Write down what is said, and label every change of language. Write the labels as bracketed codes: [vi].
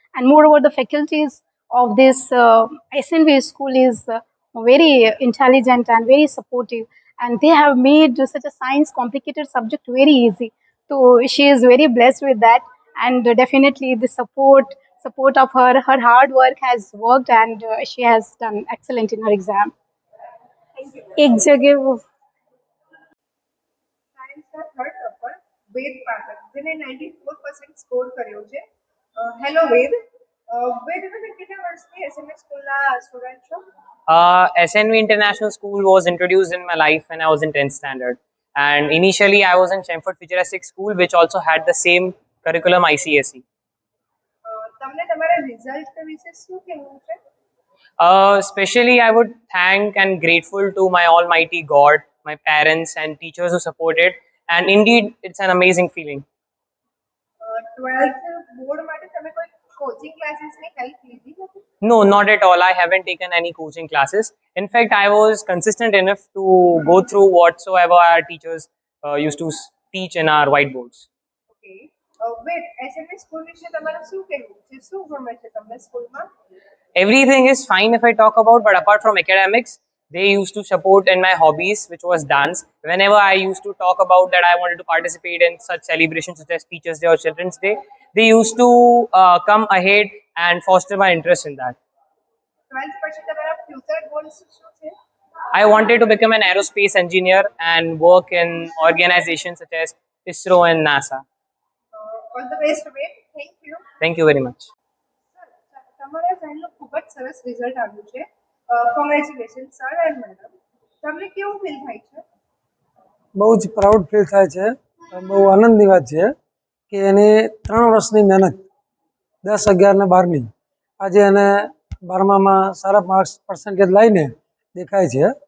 [en] And moreover, the faculties of this SNV school is very intelligent and very supportive, and they have made such a science complicated subject very easy. So she is very blessed with that, and definitely the support of her hard work has worked, and she has done excellent in her exam. [hi] एक जगह वो [gu] સાયન્સના third topper વેદ પાઠક, જેને 94% score કર્યો છે. Hello વેદ. વેદ, તમે કેટલા વર્ષથી એસએમએસ સ્કૂલના સ્ટુડન્ટ છો? [en] SNV International School was introduced in my life when I was in 10th standard. And initially, I was in Chelmsford Futuristic School, which also had the same curriculum ICSE. [gu] તમને તમારા result વિશે શું કહેવું છે? [en] Especially, I would thank and grateful to my Almighty God, my parents, and teachers who supported. And indeed, it's an amazing feeling. [gu] 12th board માટે તમે કોઈ coaching ક્લાસીસની help લીધી હતી? [en] No, not at all. I haven't taken any coaching classes. In fact, I was consistent enough to go through whatsoever our teachers used to teach in our whiteboards. [gu] Okay wet એસએનવી school વિશે તમારું શું કહેવું છે? શું ગમે છે તમને સ્કૂલમાં? [en] Everything is fine if I talk about, but apart from academics, they used to support in my hobbies, which was dance. Whenever I used to talk about that I wanted to participate in such celebrations such as Teachers' Day or Children's Day, they used to come ahead and foster my interest in that. [gu] 12th પછી તમારા future goals શું છે? [en] I wanted to become an aerospace engineer and work in organizations such as ISRO and NASA. All the best વેટ. Thank you. Thank you very much. [gu] તમારા ફ્રેન્ડનું ખૂબ જ સરસ result આવ્યું છે. [en] Congratulation sir and madam. [gu] તમને કેવું feel થાય છે? બહુ જ પ્રાઉડ ફીલ થાય છે. બહુ આનંદની વાત છે કે એને 3 વર્ષની મહેનત 10, 11 ને 12ની આજે એને 12મામાં સારા માર્ક્સ પર્સન્ટેજ લાવીને દેખાય છે.